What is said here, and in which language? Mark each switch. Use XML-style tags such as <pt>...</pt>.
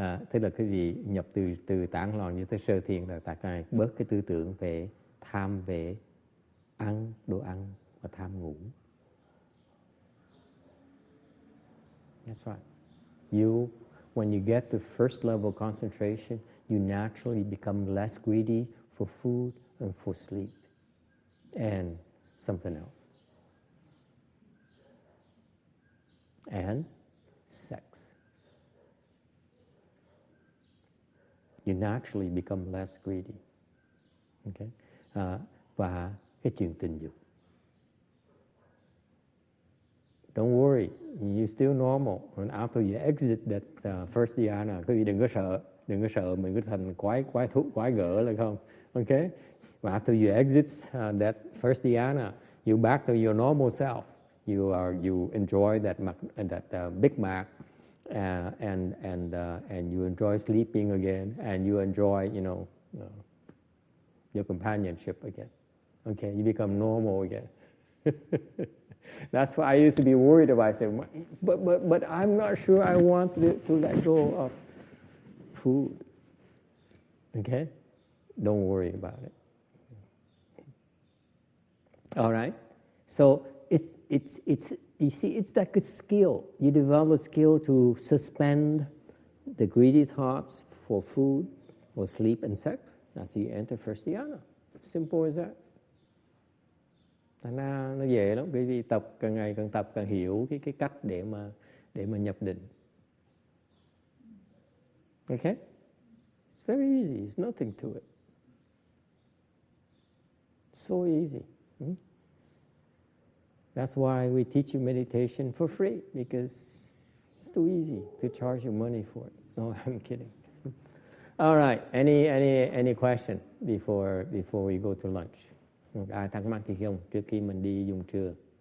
<vi>Tức là cái gì nhập từ tán loạn như tới sơ thiền là tại cái bớt cái tư tưởng về tham về ăn, đồ ăn và tham ngủ.</vi> <en>That's right. When you get to first level concentration, you naturally become less greedy for food and for sleep and something else. And sex. You naturally become less greedy. Okay?</en> <vi>Và cái chuyện tình dục.</vi> <en>Don't worry, you still normal. And after you exit that first dhyana,</en> <vi>quý vị đừng có sợ mình cứ thành quái gở là không.</vi> <en>Okay? But after you exit that first dhyana, you back to your normal self. You enjoy that Big Mac, and you enjoy sleeping again, and you enjoy your companionship again. Okay, you become normal again. That's why I used to be worried about. I said, but I'm not sure I want to let go of food. Okay, don't worry about it. All right, so it's you see, it's like a skill. You develop a skill to suspend the greedy thoughts for food or sleep and sex. That's how you enter first dhyana. Simple as that.</en> <vi>Thành ra nó dễ lắm, bởi vì tập càng ngày càng tập càng hiểu cái cách để mà nhập định.</vi> <en>Okay? It's very easy. It's nothing to it. So easy. That's why we teach you meditation for free, because it's too easy to charge you money for it. No, I'm kidding. All right. Any question before we go to lunch?</en> <vi>Ai thắc mắc gì không trước khi mình đi dùng trưa?</vi>